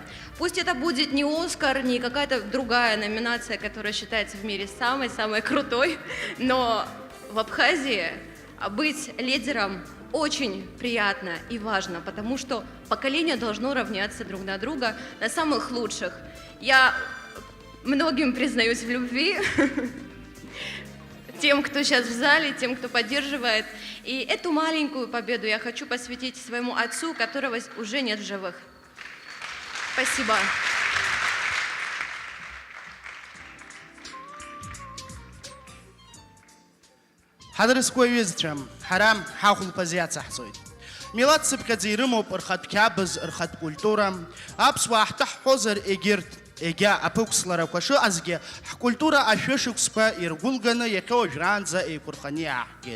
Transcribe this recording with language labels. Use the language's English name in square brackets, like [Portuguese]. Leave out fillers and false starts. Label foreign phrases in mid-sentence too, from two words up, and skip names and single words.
[Russian] Пусть это будет не Оскар, не какая-то другая номинация, которая считается в мире самой-самой крутой, но в Абхазии быть лидером очень приятно и важно, потому что поколение должно равняться друг на друга, на самых лучших. Я многим признаюсь в любви, тем, кто сейчас в зале, тем, кто поддерживает. И эту маленькую победу я хочу посвятить своему отцу, которого уже нет в живых. Спасибо. [Abkhazian] Ҳадрысқәа ҩызцәа, ҳара ҳахәылԥазы иацаҳҵоит. Милаҭ сыԥхьаӡа ирымоуп рхатә қьабз, рхатә культура. Аԥсуаа ҳҭаҳҳәозар егьырҭ егьа аԥықәсларақәа шыҟазгьы ҳкультура ашәышықәсқәа иргәылганы иахьа уажәраанӡа еиқәырханы иааҳгеит.